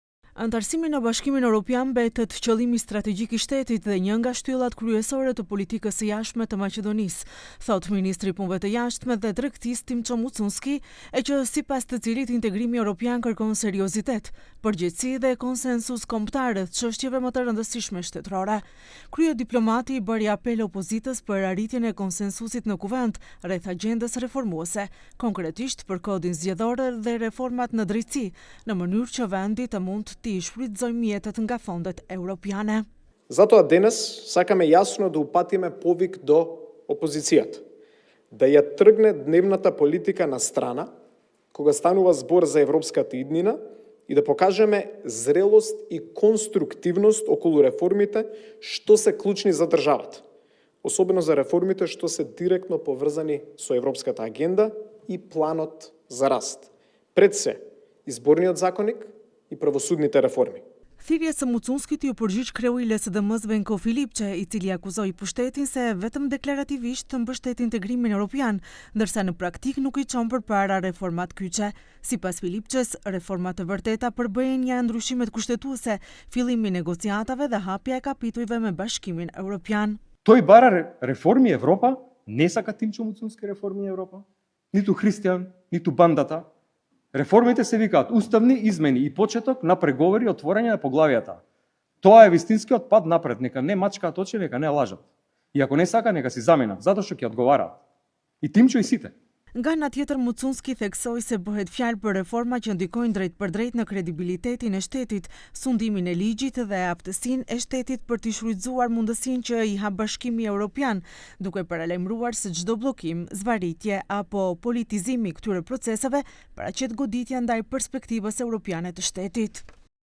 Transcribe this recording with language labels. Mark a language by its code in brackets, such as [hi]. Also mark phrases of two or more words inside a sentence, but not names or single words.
[sq] Antarësimi në Bashkimin Evropian mbetet qëllimi strategjik i shtetit dhe një nga shtyllat kryesore të politikës së jashtme të Maqedonisë, thot ministri i punëve të jashtme dhe tregtisë Timço Mucunski, e që sipas të cilit integrimi evropian kërkon seriozitet, përgjegjësi dhe konsensus kombëtar rreth çështjeve më të rëndësishme shtetërore. Krye diplomati i bëri apel opozitës për arritjen e konsensusit në kuvend rreth agjendës reformuese, konkretisht për kodin zgjedhor dhe reformat në drejtësi, në mënyrë që vendi të mund të shfrytëzojmë mjetet nga fondet европиане. [mk] Затоа денес сакаме јасно да упатиме повик до опозицијата, да ја тргне дневната политика на страна, кога станува збор за европската иднина, и да покажеме зрелост и конструктивност околу реформите што се клучни за државата, особено за реформите што се директно поврзани со европската агенда и планот за раст. Пред се, изборниот законник и правосудните реформи. [sq] Thirrjes së Mucunskit ju përgjigj kreu i LSDM-s Venko Filipçe, i cili akuzoi pushtetin se vetëm deklarativisht të mbështet integrimin evropian, ndërsa në praktik nuk i çon përpara reformat kyçe. Sipas Filipçes, reformat e vërteta përbëhen nga ndryshimet kushtetuese, fillimi i negociatave dhe hapja e kapitujve me Bashkimin Evropian. [mk] Тој бара реформи Европа, не сака Тимчо Муцунски реформи Европа, ниту Христијан, ниту бандата. Реформите се викаат уставни измени и почеток на преговори и отворање на поглавијата. Тоа е вистинскиот пат напред, нека не мачкаат очи, нека не лажат. И ако не сака, нека си заменат, затоа што ќе одговараат. И Тимчо и сите. [sq] Nga ana tjetër, Mucunski theksoi se bëhet fjalë për reforma që ndikojnë drejt për drejt në kredibilitetin e shtetit, sundimin e ligjit dhe aftësinë e shtetit për të shfrytzuar mundësinë që i hap Bashkimi Evropian, duke paralajmëruar se çdo bllokim, zvaritje apo politizimi i këtyre proceseve paraqet goditja ndaj perspektivës europiane të shtetit.